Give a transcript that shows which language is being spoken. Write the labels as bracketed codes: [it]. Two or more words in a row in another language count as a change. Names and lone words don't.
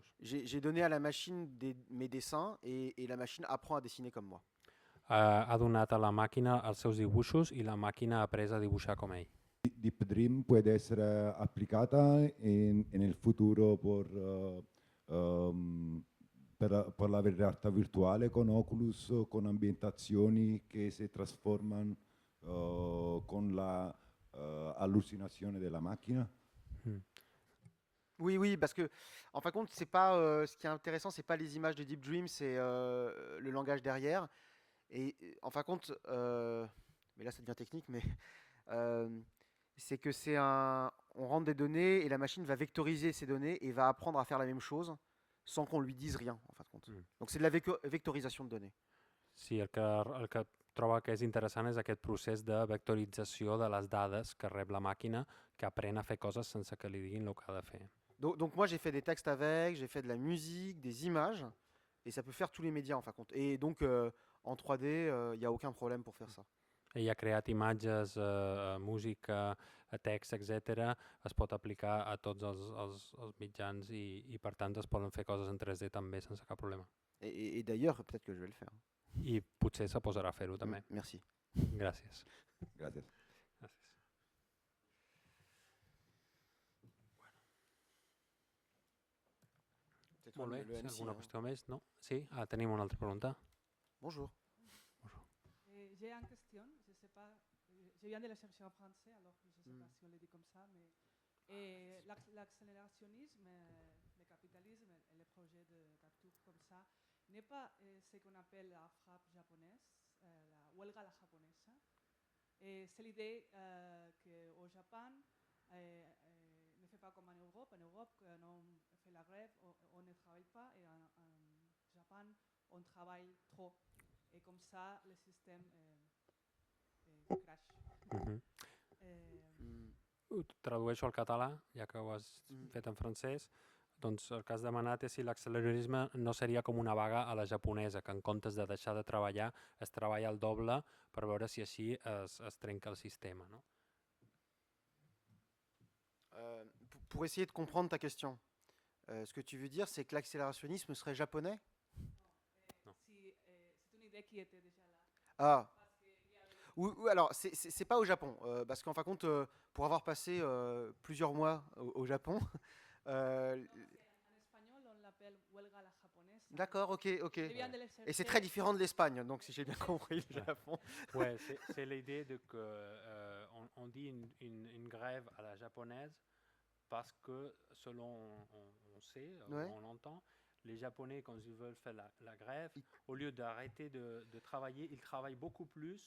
[fr] J'ai donné à la machine mes dessins et la machine apprend à dessiner comme moi. [ca] Ha donat a la màquina els seus dibuixos i la màquina ha après a dibuixar com ell. [it] Deep Dream puede essere applicata nel futuro per la realtà virtuale con Oculus, con ambientazioni che si trasformano con la allucinazione della macchina? [fr] Oui, parce que en fin de compte, c'est pas ce qui est intéressant, c'est pas les images de Deep Dream, c'est le langage derrière. Et en fin de compte, mais là ça devient technique, mais c'est que on rentre des données et la machine va vectoriser ces données et va apprendre à faire la même chose sans qu'on lui dise rien, en fin de compte. Donc c'est de la vectorisation de données. [ca] Sí, el que troba que és interessant és aquest procés de vectorització de les dades que rep la màquina, que aprèn a fer coses sense que li diguin el que ha de fer. [fr] Donc moi j'ai fait des textes avec, j'ai fait de la musique, des images, et ça peut faire tous les médias en fin de compte. Et donc en 3D, il n'y a aucun problème pour faire ça. [ca] Ell ha creat imatges, música, text, etc. Es pot aplicar a tots els mitjans i per tant es poden fer coses en 3D també sense cap problema. [fr] Et d'ailleurs, peut-être que je vais le faire. [ca] I potser se posarà a fer-ho també. [fr] Merci. [ca] Gràcies. Gràcies. Gràcies. Molt bé, si alguna qüestió més, no? Sí? Tenim una altra pregunta. [fr] Bonjour. J'ai une question, je sais pas, je viens de la chercher en français, alors je ne sais pas si on le dit comme ça, mais l'accélérationnisme, le capitalisme et les projets de capture comme ça n'est pas ce qu'on appelle la frappe japonaise, [es] la huelga [fr] la japonaise. C'est l'idée qu'au Japon, ne fait pas comme en Europe. En Europe, quand on fait la grève, on ne travaille pas, et en Japon, on travaille trop. Et comme ça, le système crash. [ca] Ho tradueixo al català, ja que ho has fet en francès. Doncs el que has demanat és si l'acceleracionisme no seria com una vaga a la japonesa, que en comptes de deixar de treballar, es treballa el doble per veure si així es trenca el sistema. No? [fr] Pour essayer de comprendre ta question, ce que tu veux dire, c'est que l'accélérationnisme serait japonais? Si, c'est une idée qui était déjà là. Ah. Ou alors, c'est pas au Japon, parce qu'en fin de compte, pour avoir passé plusieurs mois au Japon, En espagnol, on l'appelle [es] huelga a la japonesa. [fr] d'accord, ok. Je viens de le Et c'est chercher. très différent de l'Espagne, donc si j'ai bien compris le Japon. Ouais, c'est l'idée de que on dit une grève à la japonaise parce que selon on sait, Ouais. on entend, les Japonais quand ils veulent faire la grève, au lieu d'arrêter de travailler, ils travaillent beaucoup plus